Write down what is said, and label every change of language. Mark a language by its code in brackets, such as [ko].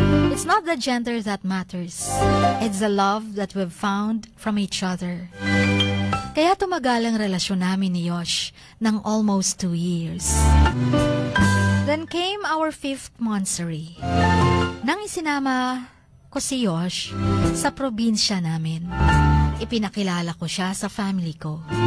[en] It's not the gender that matters. It's the love that we've found from each other. [tl] Kaya tumagal ang relasyon namin ni Yosh ng [en] almost 2 years. Then came our 5th monthsary. [tl] Nang isinama ko si Yosh sa probinsya namin, ipinakilala ko siya sa family ko.